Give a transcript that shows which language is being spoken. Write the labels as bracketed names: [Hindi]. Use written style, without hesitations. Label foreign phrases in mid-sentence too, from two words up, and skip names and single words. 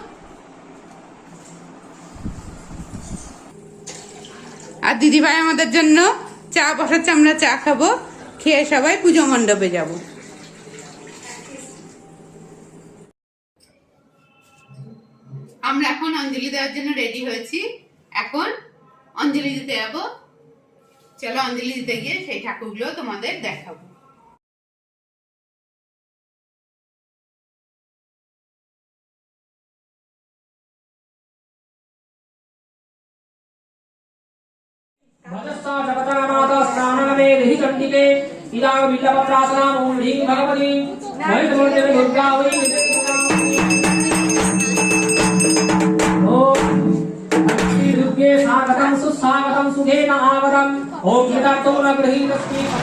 [Bangla] আর দিদি ভাই আমাদের জন্য চা বসাচ্ছে, আমরা চা খাবো, খেয়ে সবাই পুজো মণ্ডপে যাব। আমরা এখন অঞ্জলি দেওয়ার জন্য রেডি হয়েছি, এখন অঞ্জলি দিতে যাব। চলো অঞ্জলি দিতে গিয়ে সেই ঠাকুরগুলো তোমাদের দেখাবো। [Sanskrit] भजस्सा जगतानाथ स्नानवे देहि चंडिके इदाव बिल्लपत्रासनाम ओम ह्रीं भगवती महिषमूर्ते दुर्गा वै ओम श्री दुर्गे स्वागतम सुस्वागतम सुखेन आगतम ओम यदातो न गृहीतस्मि